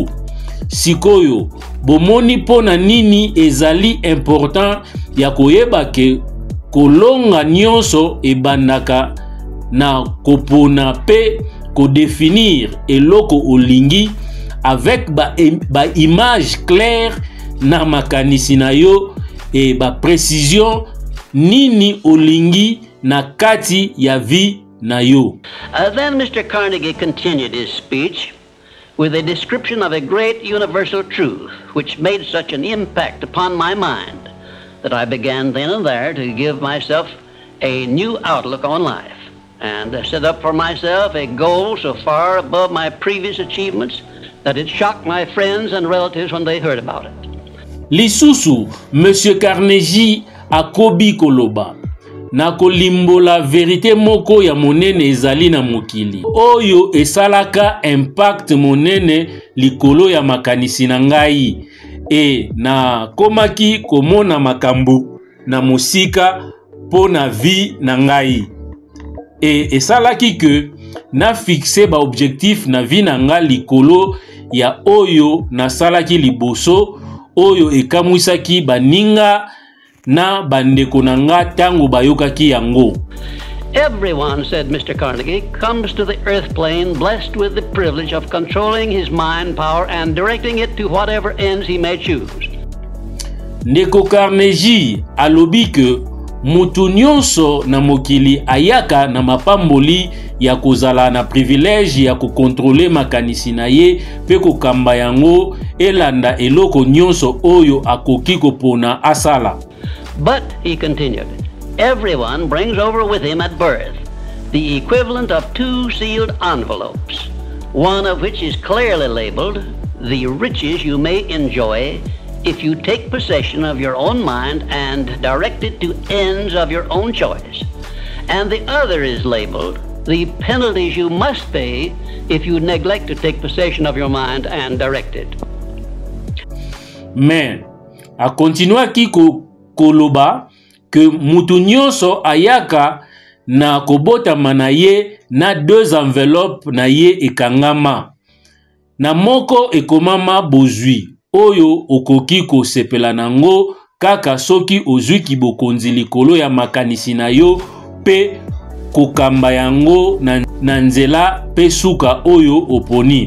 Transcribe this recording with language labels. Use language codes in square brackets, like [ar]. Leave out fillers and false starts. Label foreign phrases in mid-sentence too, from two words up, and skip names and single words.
[ln] Sikoyo, bomoni pona nini ezali important ya koyeba ke kolonga nyonso ebandaka na kopona pe kodefinir eloko olingi avec ba [fr] image claire [ln] na makanisi na yo e ba précision nini olingi na kati ya vie na yo. [en] Then Mr. Carnegie continued his speech with a description of a great universal truth which made such an impact upon my mind that I began then and there to give myself a new outlook on life and set up for myself a goal so far above my previous achievements that it shocked my friends and relatives when they heard about it. [ln] Lisusu, Monsieur Carnegie akobi koloba na kolimbola verite moko ya monene ezali na mokili oyo esalaka impact monene likolo ya makanisi na ngai e na komaki komona makambo na musika po na vie na ngai e esalaki ke na fixe ba objectif na vie na nga likolo ya oyo na salaki liboso oyo ekamwisaki baninga na bandeko nanga tango bayokaki yango. [en] Everyone, said Mr. Carnegie, comes to the earth plane blessed with the privilege of controlling his mind power and directing it to whatever ends he may choose. [ln] Ndeko Carnegie alobi ke mutu nyonso na mokili ayaka na mapamboli ya kozala na privilege ya kukontrole makanisi na ye pe kokamba yango elanda eloko nyonso oyo akoki kopona asala. [en] But, he continued, everyone brings over with him at birth the equivalent of 2 sealed envelopes, one of which is clearly labeled, the riches you may enjoy if you take possession of your own mind and direct it to ends of your own choice. And the other is labeled, the penalties you must pay if you neglect to take possession of your mind and direct it. [ln] Mais, a continuaki koloba ke mutu nyonso ayaka na kobota manaye na 2 enveloppes na ye ekangama. Na moko ekomama bozwi oyo okoki kosepela nango kaka soki ozwi kibokonzi likolo ya makanisi na yo pe kokamba yango na nzela pe suka oyo oponi.